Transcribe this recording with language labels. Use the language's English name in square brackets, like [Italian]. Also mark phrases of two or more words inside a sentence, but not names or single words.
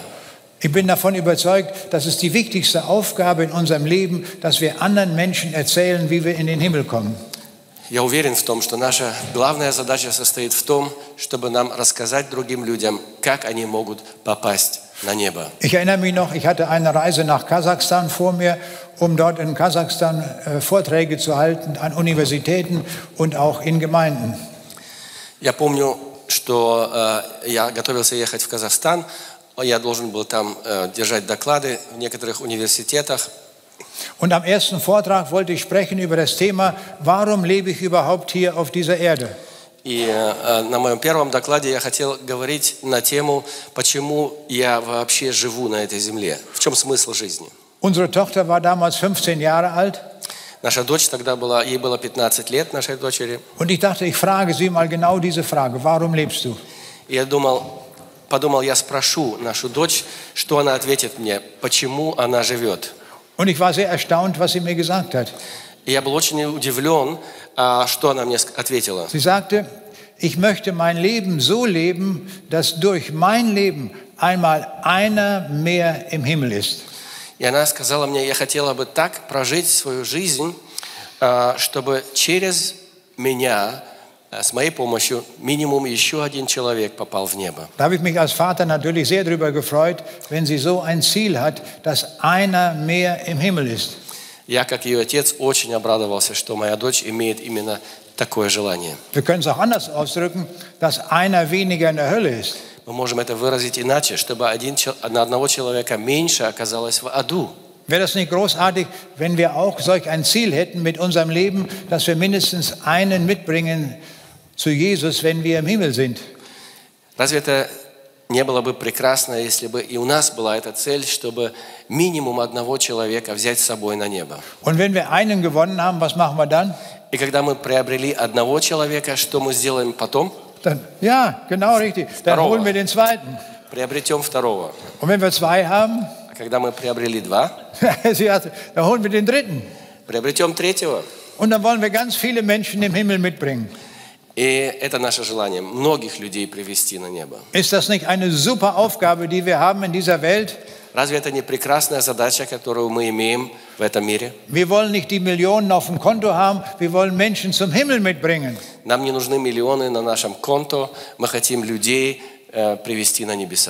[German] Ich bin davon überzeugt, dass es die wichtigste Aufgabe in unserem Leben, dass wir anderen Menschen erzählen, wie wir in den Himmel kommen. [Russian] Я уверен в том, что наша главная задача состоит в том, чтобы нам рассказать другим людям, как они могут попасть на небо. [German] Ich erinnere mich noch, ich hatte eine Reise nach Kasachstan vor mir, um dort in Kasachstan Vorträge zu halten an Universitäten und auch in Gemeinden. [Russian] Я помню, что я готовился ехать в Казахстан, я должен был там держать доклады в некоторых университетах. [German] Und am ersten Vortrag wollte ich sprechen über das Thema, warum lebe ich überhaupt hier auf dieser Erde? [Russian] И на моем первом докладе я хотел говорить на тему, почему я вообще живу на этой земле. В чем смысл жизни? [German] Unsere Tochter war damals 15 Jahre alt. [Russian] Наша дочь тогда была, ей было 15 лет, нашей дочери. [German] Und ich dachte, ich frage sie mal genau diese Frage. Warum lebst du? [Russian] И я подумал, я спрошу нашу дочь, что она ответит мне, почему она живет. [German] Und ich war sehr erstaunt, was sie mir gesagt hat. [Russian] И я был очень удивлен, что она мне ответила. [German] Sie sagte, ich möchte mein Leben so leben, dass durch mein Leben einmal einer mehr im Himmel ist. [Russian] И она сказала мне, я хотела бы так прожить свою жизнь, чтобы через меня, с моей помощью, минимум еще один человек попал в небо. [German] Da habe ich mich als Vater natürlich sehr darüber gefreut, wenn sie so ein Ziel hat, dass einer mehr im Himmel ist. [Russian] Я, как ее отец, очень обрадовался, что моя дочь имеет именно такое желание. [German] Wir können es auch anders ausdrücken, dass einer weniger in der Hölle ist. [Russian] Мы можем это выразить иначе, чтобы на одного человека меньше оказалось в аду. [German] Wäre das nicht großartig, wenn wir auch solch ein Ziel hätten mit unserem Leben, dass wir mindestens einen mitbringen zu Jesus, wenn wir im Himmel sind? [Russian] Разве это не было бы прекрасно, если бы и у нас была эта цель, чтобы минимум одного человека взять с собой на небо? [German] Und wenn wir einen gewonnen haben, was machen wir dann? [Russian] И когда мы приобрели одного человека, что мы сделаем потом? [German] Dann, ja, genau richtig. Dann holen wir den zweiten. [Russian] Приобретем второго. [German] Und wenn wir zwei haben, [Russian] А когда мы приобрели два, [German] dann holen wir den dritten. [Russian] приобретем третьего. [German] Und dann wollen wir ganz viele Menschen im Himmel mitbringen. [Russian] И это наше желание, многих людей привести на небо. [German] Ist das nicht eine super Aufgabe, die wir haben in dieser Welt? [Russian] Разве это не прекрасная задача, которую мы имеем в этом мире? [German] Wir wollen nicht die Millionen auf dem Konto haben, wir wollen Menschen zum Himmel mitbringen. [Russian] Нам не нужны миллионы на нашем конто, мы хотим людей привести на небеса.